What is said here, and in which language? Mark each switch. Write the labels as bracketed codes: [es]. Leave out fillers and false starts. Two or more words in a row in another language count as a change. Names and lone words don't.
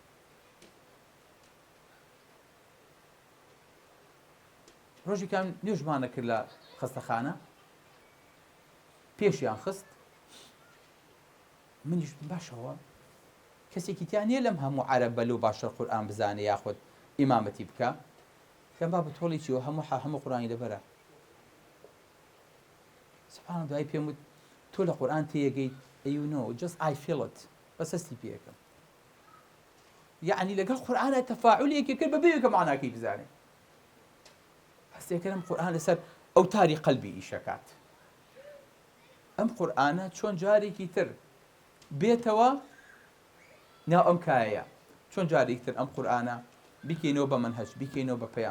[ckb] ڕۆژێکان نوێژمانە کرد لە خەستەخانە، پێشیان خست، منیش باشەوە کەسێکی تیان نییە لەم هەموو عەرەبە لەو باشتر قورئان بزانێ یاخود ئیمامەتی بکە، کەم با بەتۆڵێکیوە هەموو قورئانی لەبەرە. سبحان، دوای پێم وت تۆ لە قورئان تێگەیت؟ [en] you know just I feel it، [ckb] بەس هەستی پێەکەم. یعنی لەگەڵ قورئانە تەفاعولێکی کرد بەبێ کە معناکەی بزانێ. هەستێکەکەم قورئان لەسەر ئەوتاری قەلبی ئیشەکات. ئەم قورئانە چۆن جارێکی تر بێتەوە ناو ئەم کایەیە، چۆن جارێکی تر ئەم قورئانە بیکەینەوە بە مەنهەج، بیکەینەوە بە پەیام.